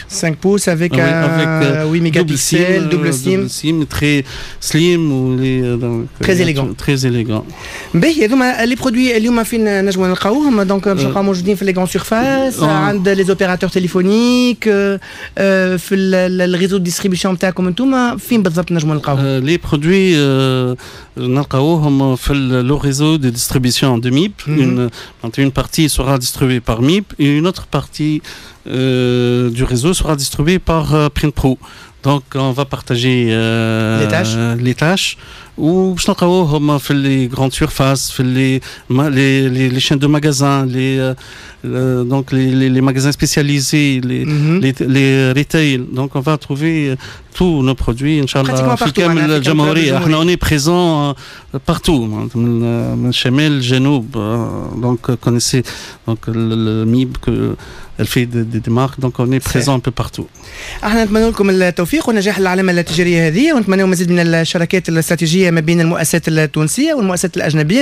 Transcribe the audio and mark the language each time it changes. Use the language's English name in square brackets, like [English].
[French] 5 pouces avec 8 mégapixels, double SIM, très slim ou très élégant. Très élégant. [Arabic] باهي هذوما لي برودوي اليوم فين نجموا نلقاوهم دونك باش نلقاو موجودين في [French] لي غون سيرفاس [Arabic] عند [French] لي اوبيراتور تليفونيك [Arabic] في [French] الريزو ديستريبيسيون [Arabic] نتاعكم انتوما فين بالضبط نجموا نلقاوهم؟ [French] Les produits [Arabic] نلقاوهم في [French] le réseau de distribution de MIB. Une partie sera distribuée par MIB et une autre partie du réseau sera distribuée par Print Pro. Donc on va partager les tâches ou [Arabic] باش نلقاوهم في [French] les grandes surfaces [Arabic] في [French] les chaînes de magasins donc les magasins spécialisés les retail. Donc on va trouver tous nos produits Inch'Allah [Arabic] في كامل الجمهورية. احنا [French] on est présent partout [Arabic] من الشمال الجنوب. [French] Donc connaissez donc le MIB que elle fait des marques donc on est présent un peu partout. [Arabic] احنا نتمنى لكم التوفيق ونجاح العلامة التجارية هذه ونتمنى مزيد من الشراكات الاستراتيجية ما بين المؤسسات التونسية والمؤسسات الأجنبية.